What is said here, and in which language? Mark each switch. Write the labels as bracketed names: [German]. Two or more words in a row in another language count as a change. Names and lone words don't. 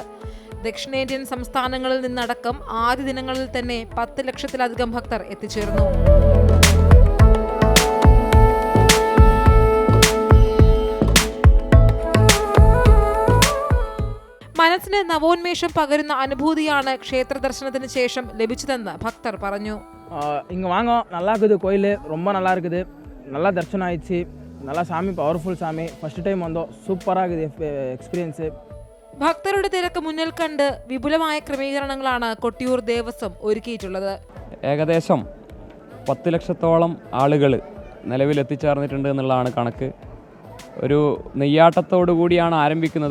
[Malayalam] ദക്ഷിണേന്ത്യൻ സംസ്ഥാനങ്ങളിൽ നിന്നടക്കം ആദ്യ ദിനങ്ങളിൽ തന്നെ 10 ലക്ഷത്തിലധികം ഭക്തർ എത്തിച്ചേർന്നു. മനസ്സിന് നവോന്മേഷം പകരുന്ന അനുഭൂതിയാണ് ക്ഷേത്ര ദർശനത്തിന് ശേഷം ലഭിച്ചതെന്ന് ഭക്തർ പറഞ്ഞു. [Tamil] இங்கே வாங்க, நல்லா இருக்குது கோயில், ரொம்ப நல்லா இருக்குது, நல்லா தர்ஷனம் ஆயிடுச்சு, நல்லா சாமி பவர்ஃபுல் சாமி, ஃபர்ஸ்ட் டைம் வந்தோம், சூப்பராக இருக்குது എക്സ്പീരിയൻസ്. [Malayalam] ഭക്തരുടെ തിരക്ക് മുന്നിൽ കണ്ട് വിപുലമായ ക്രമീകരണങ്ങളാണ് കൊട്ടിയൂർ ദേവസ്വം ഒരുക്കിയിട്ടുള്ളത്. ഏകദേശം 10 ലക്ഷത്തോളം ആളുകൾ നിലവിൽ എത്തിച്ചേർന്നിട്ടുണ്ട് എന്നുള്ളതാണ് കണക്ക്. ഒരു നെയ്യാട്ടത്തോടു കൂടിയാണ് ആരംഭിക്കുന്നത്.